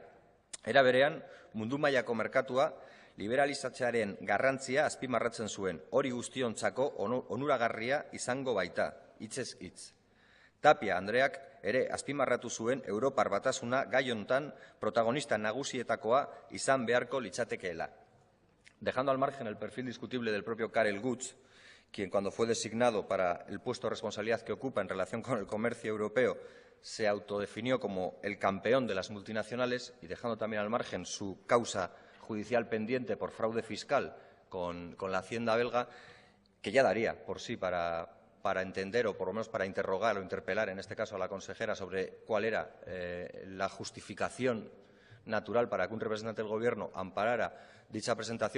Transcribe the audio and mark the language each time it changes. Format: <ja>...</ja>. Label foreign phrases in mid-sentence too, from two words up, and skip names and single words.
<eu>Era berean, mundu mailako merkatua liberalizatzearen garrantzia azpimarratzen zuen. Hori guztiontzako onuragarria izango baita, hitzez hitz. Tapia Andreak ere azpimarratu zuen Europar batasuna gai hontan protagonista nagusietakoa izan beharko litzatekeela.</eu> <es>Dejando al margen el perfil discutible del propio Karel Gucht, quien cuando fue designado para el puesto de responsabilidad que ocupa en relación con el comercio europeo se autodefinió como el campeón de las multinacionales, y dejando también al margen su causa judicial pendiente por fraude fiscal con la Hacienda belga, que ya daría por sí para entender, o por lo menos para interrogar o interpelar, en este caso a la consejera, sobre cuál era la justificación natural para que un representante del Gobierno amparara dicha presentación.</es>